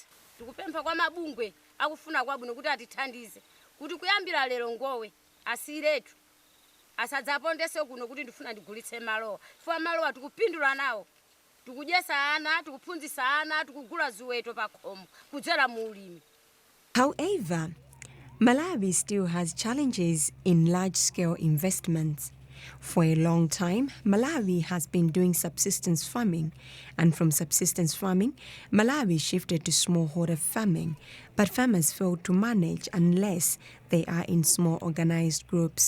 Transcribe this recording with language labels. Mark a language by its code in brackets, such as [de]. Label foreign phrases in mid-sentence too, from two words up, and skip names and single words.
[ny] Tikupempha kwa mabungwe akufuna kwabwino kuti atithandize kuti kuyambira lero ngowe asiretu asadzapondese kuno kuti ndifuna ndigulitse malowa. Chifukwa malowa tikupindula nawo. Tikudyesa ana, tikuphunzitsa ana, tikugula ziweto pa khomo kudzera mu ulimi. [en] However, Malawi still has challenges in large-scale investments. For a long time, Malawi has been doing subsistence farming, and from subsistence farming, Malawi shifted to smallholder farming, but farmers fail to manage unless they are in small organized groups.